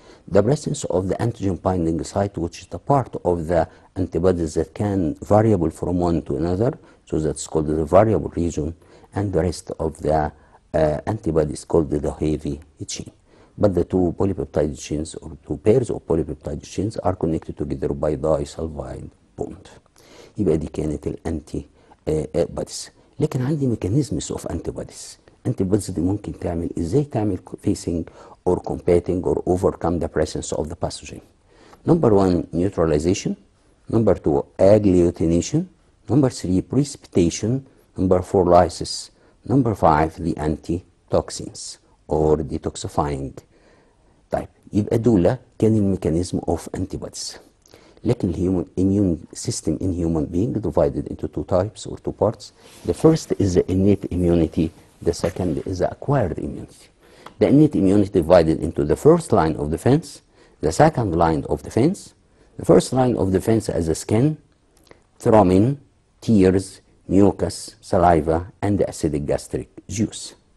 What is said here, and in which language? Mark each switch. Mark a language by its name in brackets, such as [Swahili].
[English] The presence of the antigen binding site, which is the part of the antibodies that can variable from one to another, so that's called the variable region, and the rest of the antibodies called the heavy chain. But the two polypeptide chains or two pairs of polypeptide chains are connected together by disulfide bond. [Arabic] يبقى دي كانت الانتي بوديز. لكن عندي ميكانيزمز اوف انتي بوديز. انتي بوديز دي ممكن تعمل ازاي؟ تعمل [English] facing or combating or overcome the presence of the pathogen. Number 1, neutralization. Number 2, agglutination. Number 3, precipitation. Number 4, lysis. Number 5, the antitoxins or detoxifying. [Arabic] طيب يبقى دول كان الميكانيزم اوف antibodies. لكن الهيومن [English] immune system in human being divided into two types or two parts. The first is the innate immunity. The second is the acquired immunity. The innate immunity divided into the first line of defense, the second line of defense. The first line of defense as the skin, thrombin, tears, mucus, saliva, and the acidic gastric juice.